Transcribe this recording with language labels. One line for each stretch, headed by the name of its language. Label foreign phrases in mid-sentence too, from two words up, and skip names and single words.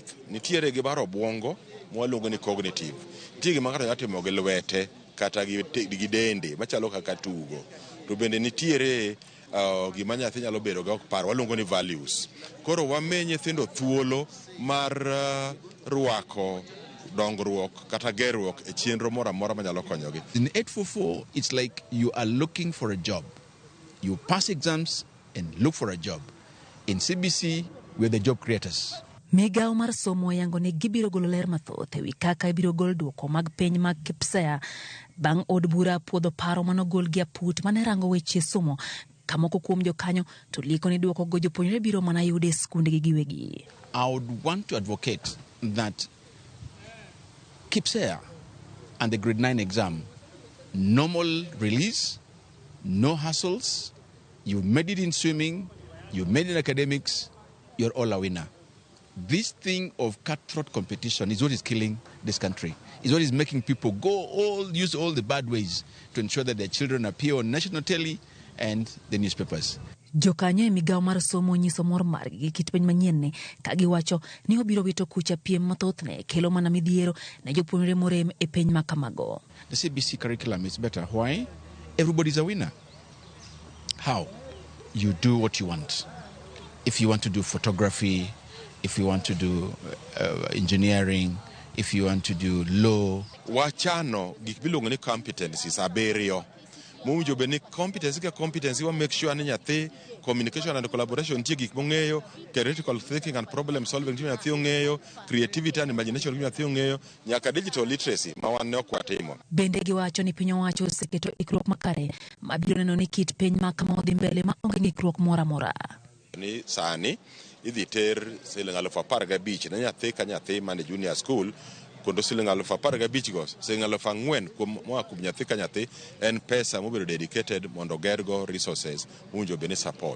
Luo (Kenya and Tanzania): Nitiere gimar obwongo mwaluongo ni cognitive. Nitie gima ng'ato nyalo timo gi lwete kata gi dende machalo kaka tugo. To bende nitiere gima nyathi nyalo bedo ga ok paro, waluongo ni values. Koro wame nyithindo thuolo mar rwako dongruok kata gerruok e chenro moro amora manyalo konyogi.
English: In 844, it's like you are looking for a job. You pass exams and look for a job. In CBC, we're the job creators.
Luo (Kenya and Tanzania): Migawo mar somo yango ni gibiro golo ler mathoth ewi kaka ibiro gol duoko mag penj mag KPSEA bang' od bura puodho paro manogol gi aput mane rango weche somo. Kamoko kuom jokanyo to liko ni duoko go jopuonjre biro mana yude skunde gi giwegi.
English: I would want to advocate that KPSEA and the grade 9 exam, normal release, no hassles, you made it in swimming, you made it in academics, you're all a winner. This thing of cutthroat competition is what is killing this country. It's what is making people use all the bad ways to ensure that their children appear on national telly and the newspapers.
Luo (Kenya and Tanzania): Jokanyo e migawo mar somo nyiso mor margi gi kit penj manyien ni, ka giwacho ni obiro wito kucha piem mathoth ne kelo mana midhiero ne jopuonjre morem e penj makamago.
English: The CBC curriculum is better. Why? Everybody's a winner. How? You do what you want. If you want to do photography, if you want to do engineering, if you want to do law.
Luo (Kenya and Tanzania): Wachano gik bilongo ni competencies aberio. Mumjo beni competency wa
English: make sure
Luo (Kenya and Tanzania): ni nyathi
English: communication and collaboration
Luo (Kenya and Tanzania): tie gik mong'eyo,
English: critical thinking and problem solving
Luo (Kenya and Tanzania): tie nyathi ong'eyo,
English: creativity and imagination
Luo (Kenya and Tanzania): tie nyathi ong'eyo, nyaka
English: digital literacy
Luo (Kenya and Tanzania): ma wan ne okwatimo. Bende giwacho ni piny owacho oseketo ikruok makare mabiro neno ni kit penj makama odhi mbele ma onge ng'ikruok moro amora. Ni sani idhi ter siling 15,000 ne nyathi ka nyathi mane
English: junior school,
Luo (Kenya and Tanzania): kondo siling 15,000 go siling 4,000 kuom nyathi ka nyathi en pesa mobedo dedicated mondo gergo resources munjo bene support.